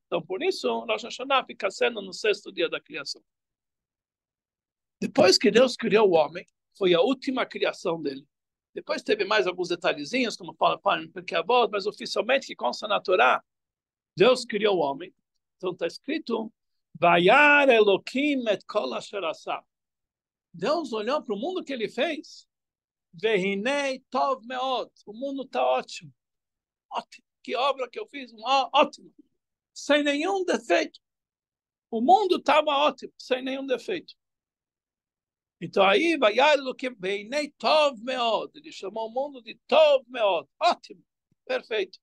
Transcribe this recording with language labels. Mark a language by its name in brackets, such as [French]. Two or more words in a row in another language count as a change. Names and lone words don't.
[Portuguese] Então, por isso, Rosh Hashanah fica sendo no 6º dia da criação. Depois que Deus criou o homem, foi a última criação dele. Depois teve mais alguns detalhezinhos, como fala porque a voz, mas oficialmente que consta na Torá, Deus criou o homem. Então está escrito, [Hebrew] וירא אלקים את כל אשר עשה. [Portuguese] Deus olhou para o mundo que ele fez. [Hebrew] והנה טוב מאד. [Portuguese] O mundo está ótimo. Ótimo. Que obra que eu fiz? Ótimo. sem nenhum defeito. O mundo estava ótimo, sem nenhum defeito. Então aí, ele chamou o mundo de [Hebrew] טוב מאד, [Portuguese] ótimo, perfeito.